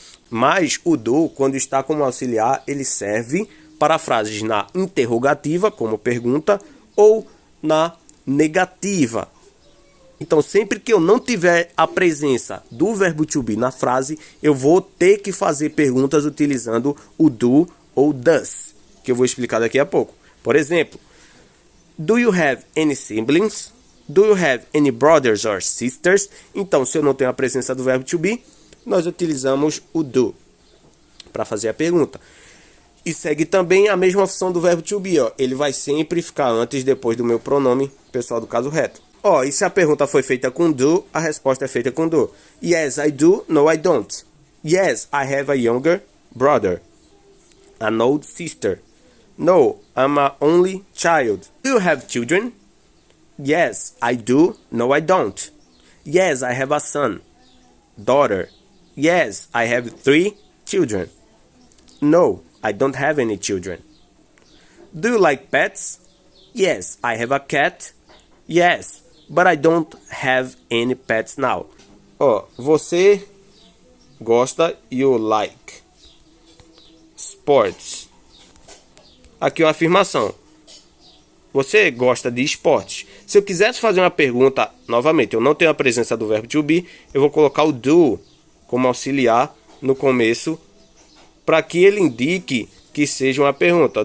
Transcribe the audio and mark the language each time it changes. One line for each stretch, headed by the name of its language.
Portuguese: Mas o do, quando está como auxiliar, ele serve para frases na interrogativa, como pergunta, ou na negativa. Então, sempre que eu não tiver a presença do verbo to be na frase, eu vou ter que fazer perguntas utilizando o do ou does, que eu vou explicar daqui a pouco. Por exemplo,
English: do you have any siblings? Do you have any brothers or sisters?
Portuguese: Então, se eu não tenho a presença do verbo to be, nós utilizamos o do para fazer a pergunta. E segue também a mesma função do verbo to be, ó. Ele vai sempre ficar antes e depois do meu pronome pessoal do caso reto. Ó, e se a pergunta foi feita com do, a resposta é feita com do.
English: Yes, I do. No, I don't. Yes, I have a younger brother. An old sister. No, I'm a only child. Do you have children? Yes, I do. No, I don't. Yes, I have a son. Daughter. Yes, I have 3 children. No, I don't have any children. Do you like pets? Yes, I have a cat. Yes, but I don't have any pets now.
Portuguese: Ó, você gosta,
English: you like sports.
Portuguese: Aqui uma afirmação. Você gosta de esportes. Se eu quisesse fazer uma pergunta, novamente, eu não tenho a presença do verbo to be, eu vou colocar o do como auxiliar no começo, para que ele indique que seja uma pergunta.